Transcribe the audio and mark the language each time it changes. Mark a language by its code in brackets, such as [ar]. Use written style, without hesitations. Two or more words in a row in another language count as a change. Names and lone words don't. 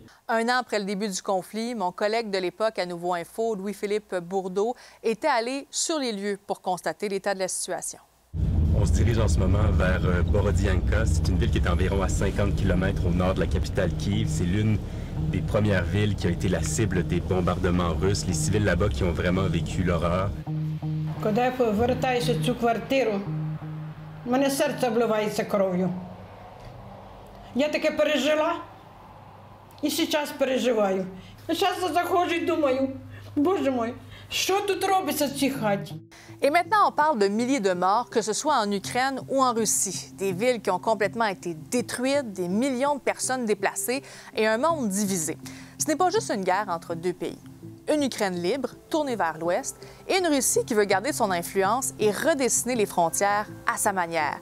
[fr] Un an après le début du conflit, mon collègue de l'époque à Nouveau Info, Louis-Philippe Bourdeau, était allé sur les lieux pour constater l'état de la situation. On se dirige en ce moment vers Borodianka. C'est une ville qui est environ à 50 km au nord de la capitale Kiev. C'est l'une des premières villes qui a été la cible des bombardements russes. Les civils là-bas qui ont vraiment vécu l'horreur. [uk] Коли я повертаюся в цю квартиру, в мене серце обливається кров'ю. Я таке пережила і зараз переживаю. Зараз заходжу і думаю, [ru] Боже мой, [uk] що тут робиться в цій хаті? [fr] Et maintenant, on parle de milliers de morts, que ce soit en Ukraine ou en Russie. Des villes qui ont complètement été détruites, des millions de personnes déplacées et un monde divisé. Ce n'est pas juste une guerre entre deux pays. Une Ukraine libre, tournée vers l'Ouest, et une Russie qui veut garder son influence et redessiner les frontières à sa manière.